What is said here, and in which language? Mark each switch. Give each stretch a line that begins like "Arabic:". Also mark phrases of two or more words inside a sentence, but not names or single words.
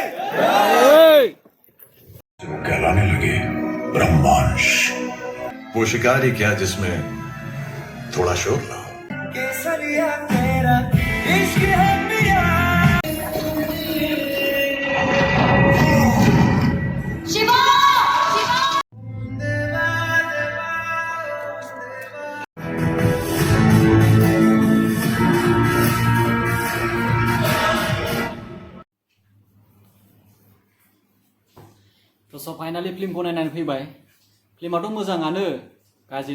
Hindi: वो कहलाने लगे ब्रह्मांश वो शिकार ही क्या जिसमें थोड़ा शोर ना हो केसरिया तेरा इश्क है पिया शिवा
English: so finally
Bodo: फिल्मखौ नायनानै फैबाय फिल्माथ' मोजाङानो गाज्रि